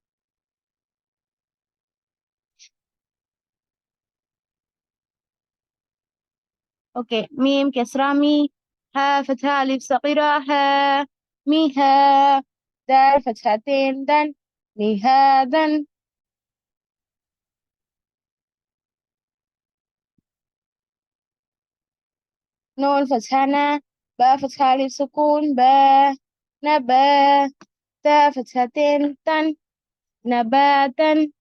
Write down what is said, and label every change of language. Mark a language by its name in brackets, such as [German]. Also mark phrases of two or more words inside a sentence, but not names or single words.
[English] ஓகே. [Arabic] ميم كسرة مي ها فتحة ألف صغيرة ميها دال فتحتين دن مهادا. نون فتحة نا با فتحة ألف سكون نبا تا فتحتين تن نباتا.